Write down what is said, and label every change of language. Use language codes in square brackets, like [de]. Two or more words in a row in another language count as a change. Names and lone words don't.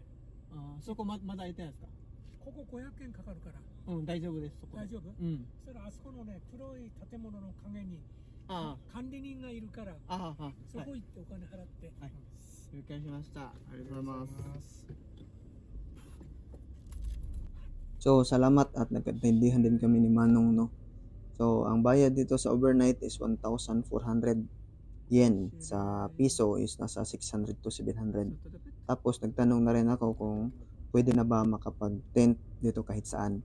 [ja] あ、そこまだ空いてないですかここ500円かかるからうん、大丈夫です。そこで大丈夫。うん。そしたらあそこのね、黒い建物の陰にあ管理人がいるから、あ、ああ、そはい。こ行ってお金払って。はい。了解しました。ありがとうございます。 [tl] So, salamat at nagkaintindihan din kami ni Manong, no. So, ang bayad dito sa overnight is 1,400 yen. Sa piso is nasa 600 to 700. Tapos, nagtanong na rin ako kung pwede na ba makapag-tent dito kahit saan.